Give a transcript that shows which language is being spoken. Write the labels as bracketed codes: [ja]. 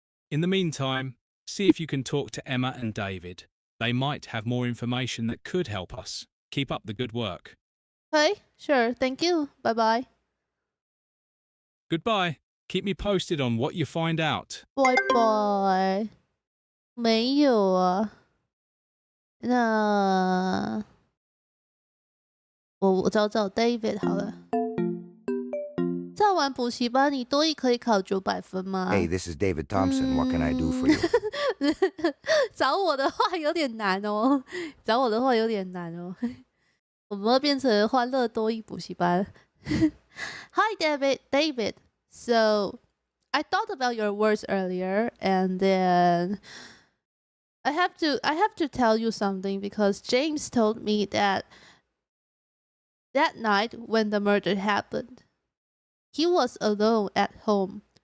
[en] In the meantime, see if you can talk to Emma and David. They might have more information that could help us. Keep up the good work. Okay, sure. Thank you. Bye bye. Goodbye. Keep me posted on what you find out. Bye bye. [zh] 没有啊。那我找找 David 好了。上完补习班，你多益可以考900分吗 [en] Hey, this is David Thompson. What can I do for you? [zh] 找我的话有点难哦，找我的话有点难哦。我们要变成欢乐多益补习班。 [en] Hi, David. So, I thought about your words earlier, and then I have to tell you something because James told me that night when the murder happened, he was alone at home.